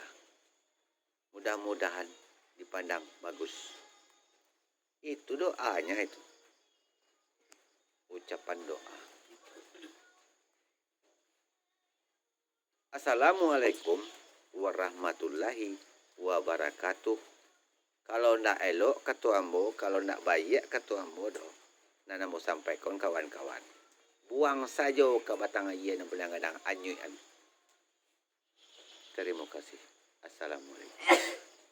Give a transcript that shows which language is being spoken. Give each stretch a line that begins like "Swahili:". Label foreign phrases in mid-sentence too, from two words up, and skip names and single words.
Indonesian: Mudah-mudahan dipandang bagus. Itu doanya itu. Ucapan doa.
Arabic: السلام عليكم ورحمة الله وبركاته.
Minangkabau: Kalau ndak elok kata ambo, kalau ndak baik kata ambo do. Nana mau sampaikan kawan-kawan. Buang saja ke batang ayah yang belang-gadang anyui.
Indonesian: Terima kasih. Assalamualaikum.